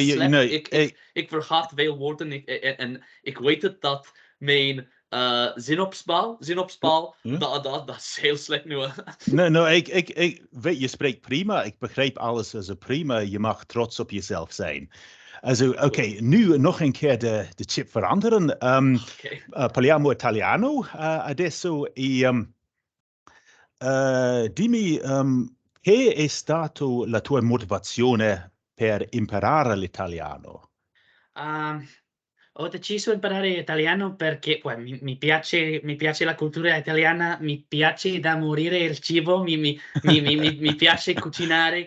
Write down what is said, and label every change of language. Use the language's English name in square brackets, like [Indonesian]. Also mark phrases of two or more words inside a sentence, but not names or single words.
[Dutch] Ik vergat veel woorden en ik weet het dat mijn zinopspel, dat is heel slecht nu. Ik weet, je spreekt prima. Ik begrijp alles prima. Je mag trots op jezelf zijn. Oké, nu nog een keer de chip veranderen. [Italian] Parliamo italiano adesso. Dimmi, che è stato la tua motivazione per imparare l'italiano? Ho deciso di imparare italiano perché mi piace la cultura italiana, mi piace da morire il cibo, mi piace cucinare.